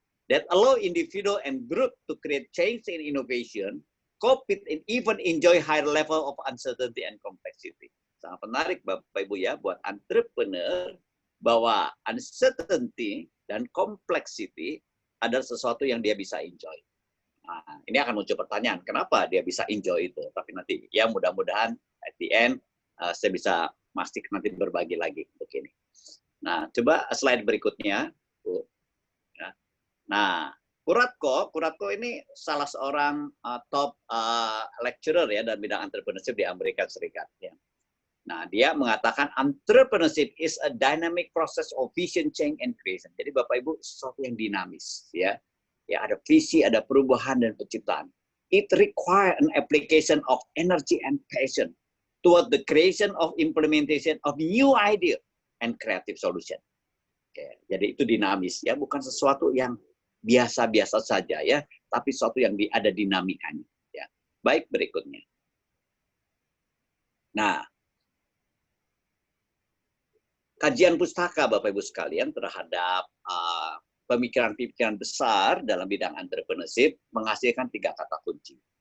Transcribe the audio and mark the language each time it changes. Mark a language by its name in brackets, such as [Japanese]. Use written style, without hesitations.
[English] That allow individual and group to create change in innovation, compete and even enjoy higher level of uncertainty and complexity. [Indonesian] Sangat menarik Bapak Ibu ya buat entrepreneur bahwa uncertainty dan complexity adalah sesuatu yang dia bisa enjoy. Nah, ini akan muncul pertanyaan, kenapa dia bisa enjoy itu? Tapi nanti ya mudah-mudahan [English] at the end [Indonesian] saya bisa masih nanti berbagi lagi untuk ini. Nah, coba slide berikutnya. Nah, Kuratko ini salah seorang top lecturer ya dalam bidang entrepreneurship di Amerika Serikat. Ya. Nah, dia mengatakan [English] entrepreneurship is a dynamic process of vision change and creation. [Indonesian] Jadi Bapak Ibu sesuatu yang dinamis ya. Ya, ada visi, ada perubahan dan penciptaan. [English] It require an application of energy and passion toward the creation of implementation of new idea and creative solution. [Indonesian] Oke, jadi itu dinamis ya, bukan sesuatu yang biasa-biasa saja ya, tapi sesuatu yang ada dinamikanya. Ya, baik berikutnya. Nah, kajian pustaka Bapak Ibu sekalian terhadap pemikiran-pemikiran besar dalam bidang entrepreneurship menghasilkan 3 kata kunci.